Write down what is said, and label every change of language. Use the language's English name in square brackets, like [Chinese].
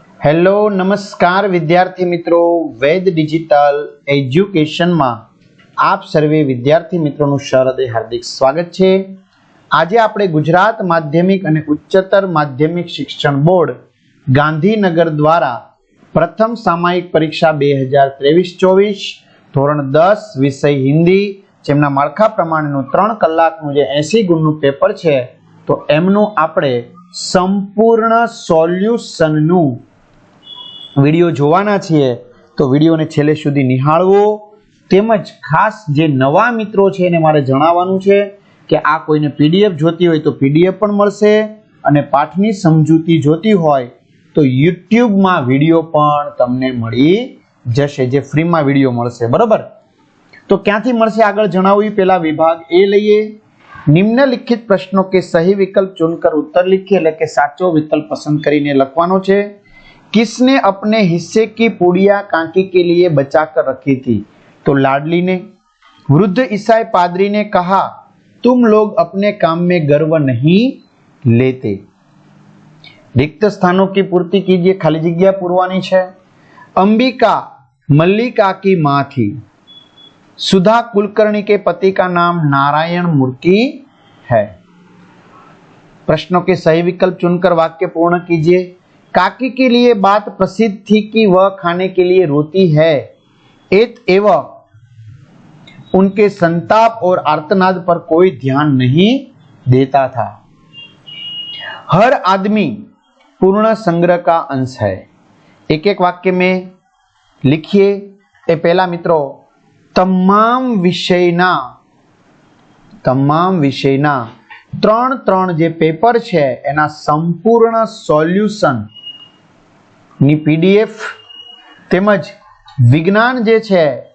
[Hindi] Hello नमस्कार विद्यार्थी मित्रों, वेद डिजिटल एज्युकेशन में आप सर्वे विद्यार्थी मित्रों हृदय हार्दिक स्वागत है। [Gujarati] आज આપણે गुजरात माध्यमिक અને उच्चतर माध्यमिक शिक्षण बोर्ड गांधीनगर द्वारा प्रथम सामायिक परीक्षा 2023-24 ધોરણ 10 विषय हिंदी જેમના માળખા પ્રમાણેનું 3 કલાકનું જે 80 ગુણનું પેપર છે તો એમનું આપણે સંપૂર્ણ સોલ્યુશનનું વિડિયો જોવાના છીએ। તો વિડિયોને છેલ્લે સુધી નિહાળવો, તેમજ ખાસ જે નવા મિત્રો છે એને મારે જણાવવાનું છે કે આ કોઈને પીડીએફ જોતી હોય તો પીડીએફ પણ મળશે અને પાઠની સમજૂતી જોતી હોય તો YouTube માં વિડિયો પણ તમને મળી જશે, જે ફ્રીમાં વિડિયો મળશે। બરાબર, तो ક્યાંથી મળશે આગળ જણાવ્યું। પહેલા વિભાગ એ લઈએ। [Hindi] निम्नलिखित प्रश्नों के सही विकल्प चुनकर उत्तर लिखिए, [Gujarati] એટલે કે સાચો વિકલ્પ પસંદ કરીને લખવાનો છે। [Hindi] किसने अपने हिस्से की पुड़िया कांकी के लिए बचाकर रखी थी? तो लाडली ने। वृद्ध ईसाई पादरी ने कहा, तुम लोग अपने काम में गर्व नहीं लेते। रिक्त स्थानों की पूर्ति कीजिए, खाली जगह पुरवानी है। अंबिका मल्लिका की मां थी। सुधा कुलकर्णी के पति का नाम नारायण मूर्ति है। प्रश्नों के सही विकल्प चुनकर वाक्य पूर्ण कीजिए। काकी के लिए बात प्रसिद्ध थी कि वह खाने के लिए रोती है, एवं उनके संताप और आर्तनाद पर कोई ध्यान नहीं देता था। हर आदमी पूर्ण संग्रह का अंश है। एक एक वाक्य में लिखिए। [Gujarati] ए पहला मित्रों, તમામ વિષયના ત્રણ જે પેપર છે એના સંપૂર્ણ સોલ્યુશન ની પીડીએફ તેમજ વિજ્ઞાન જે છે,